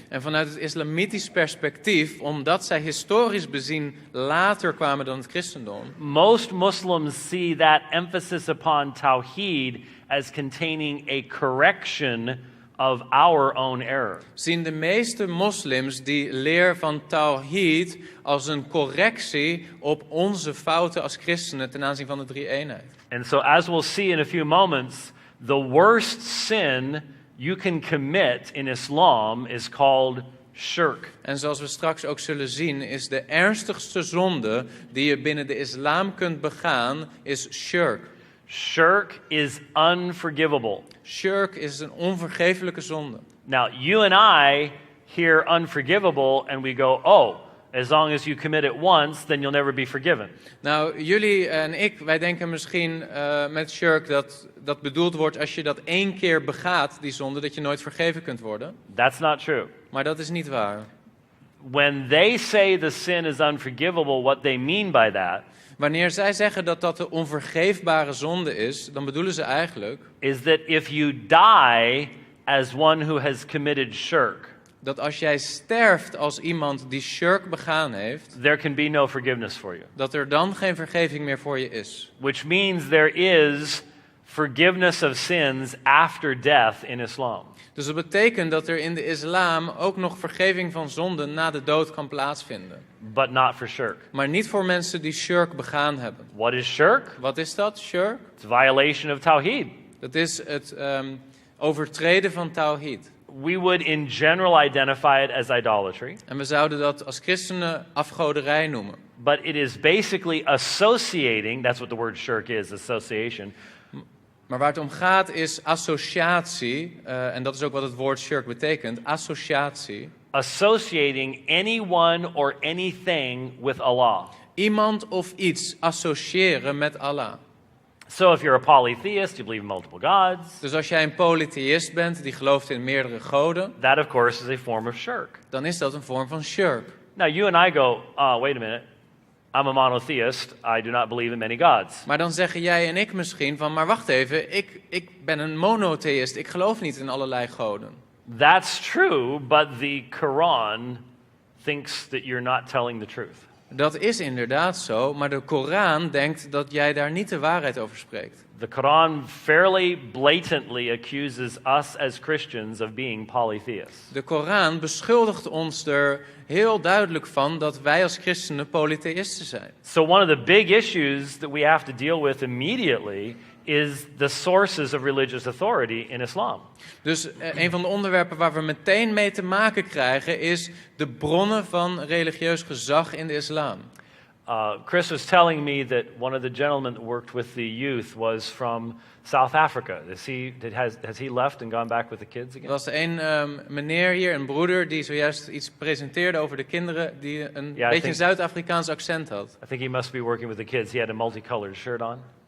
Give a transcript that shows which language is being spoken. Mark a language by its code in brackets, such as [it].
[nl] En vanuit het islamitisch perspectief, omdat zij historisch bezien later kwamen dan het christendom, [en] most Muslims see that emphasis upon Tawheed as containing a correction of our own error. [nl] zien de meeste moslims die leer van Tawhid als een correctie op onze fouten als christenen ten aanzien van de drie-eenheid. [en] And so, as we'll see in a few moments, the worst sin you can commit in Islam is called shirk. [nl] En zoals we straks ook zullen zien, is de ernstigste zonde die je binnen de islam kunt begaan, is shirk. [en] Shirk is unforgivable. [nl] Shirk is een onvergeeflijke zonde. [en] Now, you and I hear unforgivable and we go, oh, as long as you commit it once, then you'll never be forgiven. [nl] Nou, jullie en ik, wij denken misschien met shirk dat bedoeld wordt als je dat 1 keer begaat, die zonde, dat je nooit vergeven kunt worden. [en] That's not true. [nl] Maar dat is niet waar. [en] When they say the sin is unforgivable, what they mean by that [nl] Wanneer zij zeggen dat dat de onvergeefbare zonde is, dan bedoelen ze eigenlijk [en] is that if you die as one who has committed shirk, [nl] dat als jij sterft als iemand die shirk begaan heeft, [en] there can be no forgiveness for you. [nl] dat er dan geen vergeving meer voor je is. [en] Which means there is forgiveness of sins after death in Islam. [nl] Dus dat betekent dat er in de islam ook nog vergeving van zonden na de dood kan plaatsvinden. [en] But not for shirk. [nl] Maar niet voor mensen die shirk begaan hebben. [en] What is shirk? [nl] Wat is dat, shirk? [en] It's violation of tawhid. [nl] Dat is het overtreden van tawhid. [en] We would in general identify it as idolatry. [nl] En we zouden dat als christenen afgoderij noemen. [en] But it is basically associating, that's what the word shirk is, association. [nl] Maar waar het om gaat is associatie, en dat is ook wat het woord shirk betekent, associatie. [en] Associating anyone or anything with Allah. [nl] Iemand of iets associëren met Allah. [en] So if you're a polytheist, you believe in multiple gods, [nl] Dus als jij een polytheïst bent die gelooft in meerdere goden, [en] that of course is a form of shirk. [nl] dan is dat een vorm van shirk. [en] Now you and I go, wait a minute, I'm a monotheist, I do not believe in many gods. [nl] Maar dan zeggen jij en ik misschien van, maar wacht even, ik ben een monotheïst, ik geloof niet in allerlei goden. [en] That's true, but the Quran thinks that you're not telling the truth. [nl] Dat is inderdaad zo, maar de Koran denkt dat jij daar niet de waarheid over spreekt. [en] The Quran fairly blatantly accuses us as Christians of being polytheists. [nl] De Koran beschuldigt ons er heel duidelijk van dat wij als christenen polytheïsten zijn. [en] So one of the big issues that we have to deal with immediately is the sources of religious authority in Islam. [nl] Dus een van de onderwerpen waar we meteen mee te maken krijgen is de bronnen van religieus gezag in de islam. [en] Chris was telling me that one of the gentlemen that worked with the youth was from South Africa. Has he left and gone back with the kids [nl] Er [en] again? [nl] was een meneer hier, een broeder, die zojuist iets presenteerde over de kinderen, die een beetje een Zuid-Afrikaans accent had. [en] I think he must be working with the kids. He had a multicolored shirt on.